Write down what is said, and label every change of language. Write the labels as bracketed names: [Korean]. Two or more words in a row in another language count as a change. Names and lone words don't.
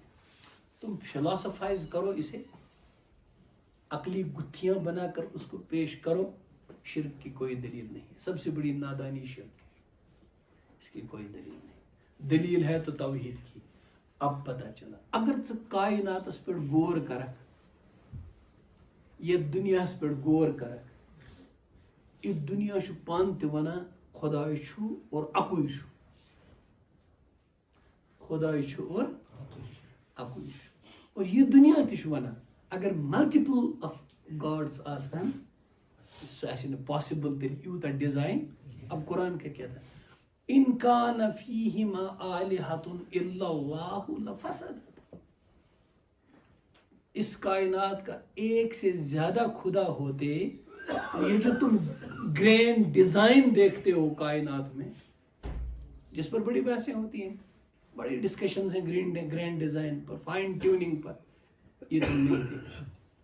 [Urdu] تم فلاسفائز کرو اسے, عقلی گتھیاں بنا کر اس کو پیش کرو, شرک کی کوئی دلیل نہیں ہے. سب سے بڑی نادانی شرک ہے, اس کی کوئی دلیل نہیں. دلیل ہے تو توحید کی. اب پتہ چلا اگر [Kashmiri] ژٕ کائناتس پہ غور کرک, یہ دنیا پہ غور کرک, یہ دنیا چھ پان تہ ونان خداے چھُ اور اکوے چھُ, خداے چھُ اور اکوے چھُ. اور یہ دنیا تہ چھُ ونان اگر [English] multiple of gods [Kashmiri] آسان سہ آسہِ نہٕ پاسبل تیٚلہِ یوٗتاہ ڈِزاین. [Urdu] اب قرآن کیا کہتا ہے, [Arabic] ان کان فیہما آلہۃ الا اللہ لفسدت. [Urdu] اس کائنات کا ایک سے زیادہ خدا ہوتے, یہ جو تم [English] grand design [Urdu] دیکھتے ہو کائنات میں, جس پر بڑی بحثیں ہوتی ہیں, بڑی ڈسکشنز ہیں [English] grand design [Urdu] پر, [English] fine tuning [Urdu] پر, یہ تم نہیں دیکھتے.